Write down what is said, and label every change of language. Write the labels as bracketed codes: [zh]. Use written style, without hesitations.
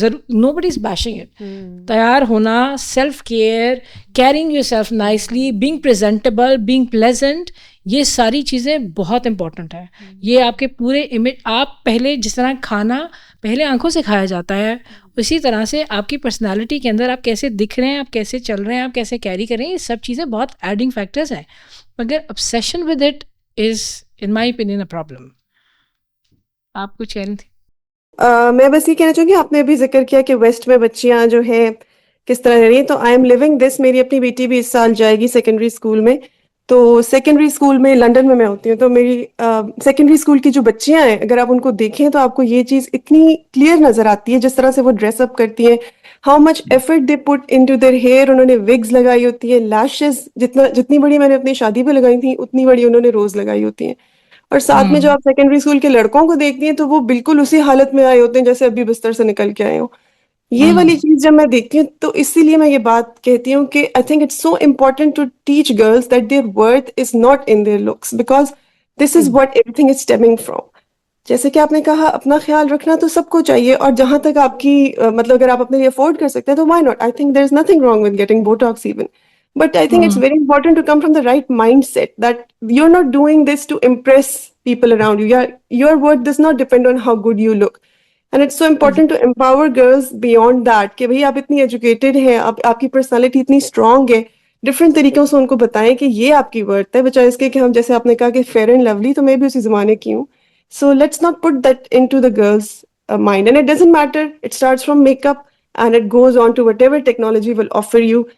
[en] Nobody is bashing it. [ur] تیار ہونا, [en] self care, caring yourself nicely, being presentable, being pleasant, [ur] یہ ساری چیزیں بہت امپورٹنٹ ہیں. یہ آپ کے پورے امیج, آپ پہلے جس طرح کھانا پہلے آنکھوں سے کھایا جاتا ہے, اسی طرح سے آپ کی پرسنالٹی کے اندر آپ کیسے دکھ رہے ہیں, آپ کیسے چل رہے ہیں, آپ کیسے کیری کر رہے ہیں, یہ سب چیزیں بہت ایڈنگ فیکٹرز ہیں. مگر [en] obsession with it is in my opinion a problem. [ur] آپ کچھ کہہ رہی تھی؟ میں بس یہ کہنا چاہوں گی, آپ نے ابھی ذکر کیا کہ ویسٹ میں بچیاں جو ہیں کس طرح رہ رہی ہیں, تو [en] I am living this. [ur] میری اپنی بیٹی بھی اس سال جائے گی سیکنڈری اسکول میں. تو سیکنڈری اسکول میں لنڈن میں ہوتی ہوں, تو میری سیکنڈری اسکول کی جو بچیاں ہیں اگر آپ ان کو دیکھیں تو آپ کو یہ چیز اتنی کلیئر نظر آتی ہے جس طرح سے وہ ڈریس اپ کرتی ہیں, [en] How much effort they put into their hair. [ur] انہوں نے وگز لگائی ہوتی ہے, لیشز جتنی بڑی میں نے اپنی شادی پہ لگائی تھیں اتنی بڑی انہوں نے روز لگائی ہوتی ہیں. اور ساتھ میں جو آپ سیکنڈری اسکول کے لڑکوں کو دیکھتی ہیں تو وہ بالکل اسی حالت میں آئے ہوتے ہیں جیسے ابھی بستر سے نکل کے آئے ہوں. یہ والی چیز جب میں دیکھتی ہوں تو اسی لیے میں یہ بات کہتی ہوں کہ [en] I think it's so important to teach girls that their worth is not in their looks, because this is what everything is stemming from. [ur] جیسے کہ آپ نے کہا اپنا خیال رکھنا تو سب کو چاہیے, اور جہاں تک آپ کی مطلب اگر آپ اپنے لیے افورڈ کر سکتے ہیں تو Y not. [en] I think there is nothing wrong with getting Botox even. But I think it's very important to come from the right mindset that you're not doing this to impress people around you. Your worth does not depend on how good you look. And it's so important to empower girls beyond that [ur] کہ بھئی آپ اتنی educated ہیں, آپ کی personality اتنی strong ہے, different طریقوں سے ان کو بتائیں کہ یہ آپ کی ورتھ ہے, بجائے اس کے کہ ہم جیسے آپ نے کہا کہ فیئر اینڈ لولی, تو میں بھی اسی زمانے کی ہوں. [en] So let's not put that into the girls mind, and it doesn't matter, it starts from make up and it goes on to whatever technology will offer you.